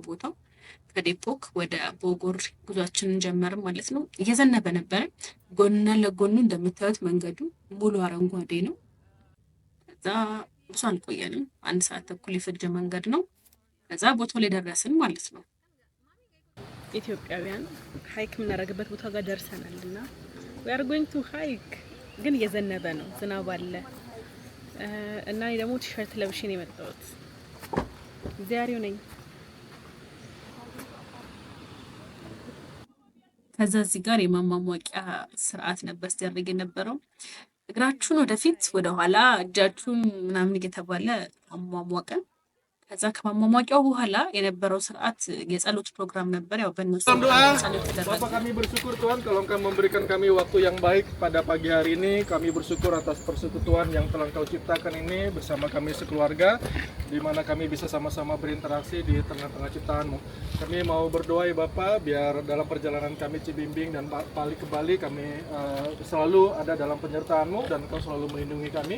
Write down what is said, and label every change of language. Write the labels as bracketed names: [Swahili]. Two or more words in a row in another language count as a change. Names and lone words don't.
[Amharic] ቦታው። ከዴፖክ ወደ ቦጎር ጉዟችንን ጀመርን ማለት ነው። እየዘነበ ነበረ። ጎንና ለጎኑ እንደምታዩት መንገዱ ሙሉ አረንጓዴ ነው። ከዛ ብዙ አልቆየንም። አንድ ሰዓት ተኩል የፈጀ መንገድ ነው። ከዛ ቦታው ላይ ደረስን ማለት ነው። ኢትዮጵያውያን ሃይክ የምናደርግበት ቦታ ጋር ደርሰናልና [English] we are going to hike [Amharic] ግን እየዘነበ ነው፣ ዝናብ አለ እና እኔ ደግሞ ቲሸርት ለብሼ ነው የመጣሁት። ዛሬው ነኝ። ከዛ እዚህ ጋር የማሟሟቂያ ስርዓት ነበር ሲያደርግ የነበረው። እግራችሁን ወደፊት ወደ ኋላ እጃችሁን ምናምን እየተባለ አሟሟቀን። ከዛ ከማሟሟቂያው በኋላ የነበረው ስርዓት የጸሎት ፕሮግራም ነበር። ያው በእነሱ [Indonesian] Bapak kami bersyukur Tuhan kalau Engkau memberikan kami waktu yang baik pada pagi hari ini. Kami bersyukur atas persekutuan yang telah Engkau ciptakan ini bersama kami sekeluarga, di mana kami bisa sama-sama berinteraksi di tengah-tengah ciptaan-Mu. Kami mau berdoa ya Bapak, biar dalam perjalanan kami Cibimbing dan balik ke Bali kami selalu ada dalam penyertaan-Mu dan Engkau selalu melindungi kami.